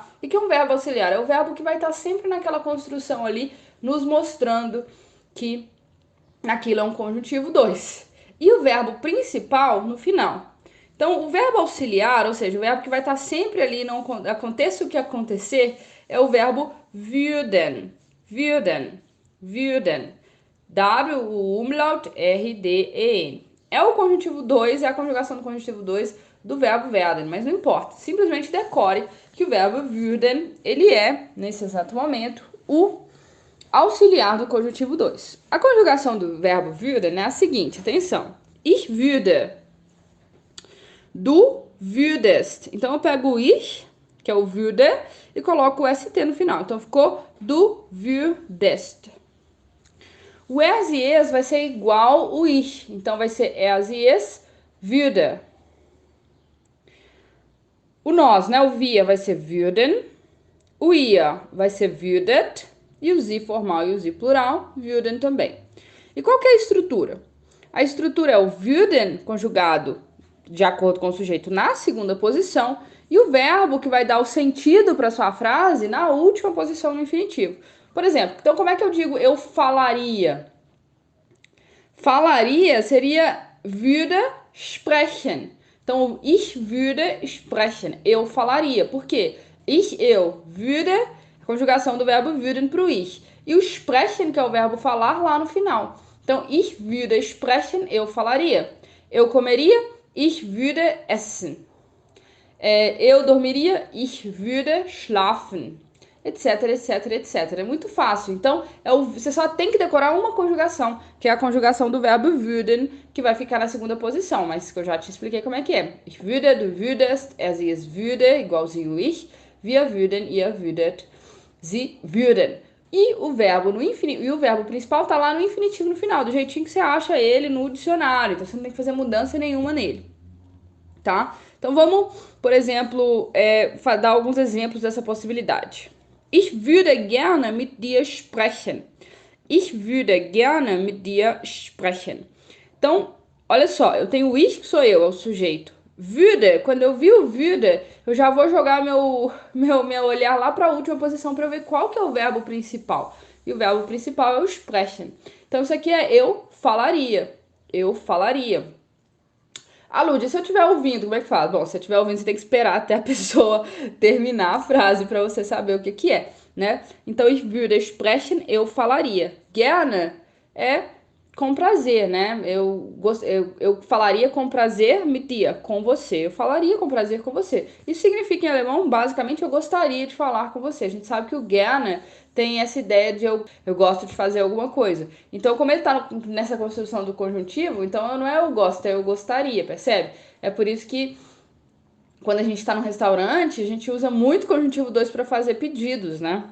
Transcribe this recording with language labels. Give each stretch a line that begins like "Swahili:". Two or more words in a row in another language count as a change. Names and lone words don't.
Portuguese: E que é um verbo auxiliar? É o verbo que vai estar sempre naquela construção ali, nos mostrando que aquilo é um conjuntivo 2. E o verbo principal no final. Então, o verbo auxiliar, ou seja, o verbo que vai estar sempre ali, não aconteça o que acontecer, é o verbo würden.
German: Würden. Würden. W,
Portuguese: o umlaut, R-D-E-N. É o conjuntivo 2, é a conjugação do conjuntivo 2 do verbo werden, mas não importa. Simplesmente decore que o verbo würden, ele é, nesse exato momento, o auxiliar do conjuntivo 2. A conjugação do verbo würden é a seguinte, atenção.
German: Ich würde. Du würdest.
Portuguese: Então eu pego o ich, que é o würde, e coloco o st no final. Então ficou
German: du würdest.
Portuguese: O es e es vai ser igual o ich. Então vai ser es e
German: es würde.
Portuguese: O nós, né? O wir vai ser würden. O ihr vai ser würdet. E o sie formal e o sie plural, würden também. E qual que é a estrutura? A estrutura é o würden conjugado de acordo com o sujeito na segunda posição e o verbo que vai dar o sentido para sua frase na última posição no infinitivo. Por exemplo, então como é que eu digo eu falaria? Falaria seria
German: würde sprechen. Então, ich würde sprechen.
Portuguese: Eu falaria. Por quê? Eu. Würde, a conjugação do verbo würden para o ich. E o sprechen, que é o verbo falar, lá no final. Então,
German: ich würde sprechen,
Portuguese: eu falaria. Eu comeria,
German: ich würde essen.
Portuguese: Eu dormiria,
German: ich würde schlafen.
Portuguese: Etc, etc, etc. É muito fácil. Então, você só tem que decorar uma conjugação, que é a conjugação do verbo würden, que vai ficar na segunda posição, mas que eu já te expliquei como é que é.
German: Ich würde, du würdest, sie, es würde, igualzinho ich, wir würden, ihr würdet, sie würden.
Portuguese: E o verbo principal tá lá no infinitivo no final, do jeitinho que você acha ele no dicionário. Então, você não tem que fazer mudança nenhuma nele, tá? Então vamos, por exemplo, dar alguns exemplos dessa possibilidade.
German: Ich würde gerne mit dir sprechen. Ich würde gerne mit dir sprechen.
Portuguese: Então, olha só, eu tenho o ich, que sou eu, é o sujeito. Würde, quando eu vi o würde, eu já vou jogar meu olhar lá para a última posição para ver qual que é o verbo principal. E o verbo principal é o sprechen. Então, isso aqui é eu falaria. Eu falaria. Ah, Lúdia, se eu estiver ouvindo, como é que fala? Bom, se eu estiver ouvindo, você tem que esperar até a pessoa terminar a frase para você saber o que que é, né? Então,
German: ich würde sprechen,
Portuguese: eu falaria. Gerne é com prazer, né? Eu falaria com prazer
German: mit dir,
Portuguese: com você. Eu falaria com prazer com você. Isso significa em alemão, basicamente, eu gostaria de falar com você. A gente sabe que o gerne tem essa ideia de eu gosto de fazer alguma coisa. Então, como ele tá nessa construção do conjuntivo, então não é eu gosto, é eu gostaria, percebe? É por isso que quando a gente está no restaurante, a gente usa muito conjuntivo 2 para fazer pedidos, né?